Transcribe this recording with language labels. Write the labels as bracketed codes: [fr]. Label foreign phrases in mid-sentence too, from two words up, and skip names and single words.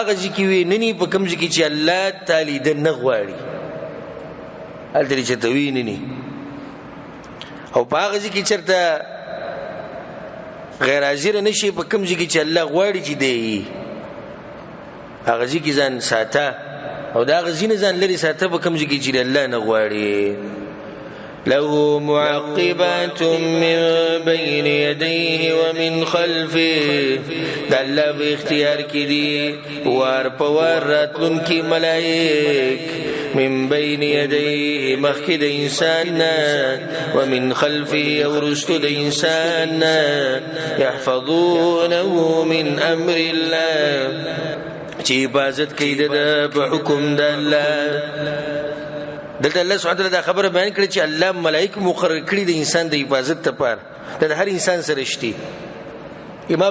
[ps] هغه ځای کې وي نني په کوم ځای کې چې الله تعالی د نه غواړي هلته دې چرته وي نني او په هغه ځای کې چرته غیر حاضر نشي په کوم ځای کې چې الله غواړي چې دی هغه ځای کې ځان ساته او دا هغه ځای نه ځان لرې ساته په کوم ځای کې چې الله نه غواړي [ar] له معقبات من بين يديه ومن خلفه [ps] دا الله په اختیار کې دي وار په وار راتلونکي ملائک [ar] من بين يديه [ps] مخکې د انسان [ar] ومن خلفه [ps] او رستو د انسان [ar] يحفظونه من امر الله [ps] چې حفاظت کوي د حکم د الله دلته الله [ar] سبحانه وتعالی [ps] دا خبره بیان کړي چې الله ملائکه مقرر کړي د انسان د حفاظت لپاره د هر انسان سره شتي امام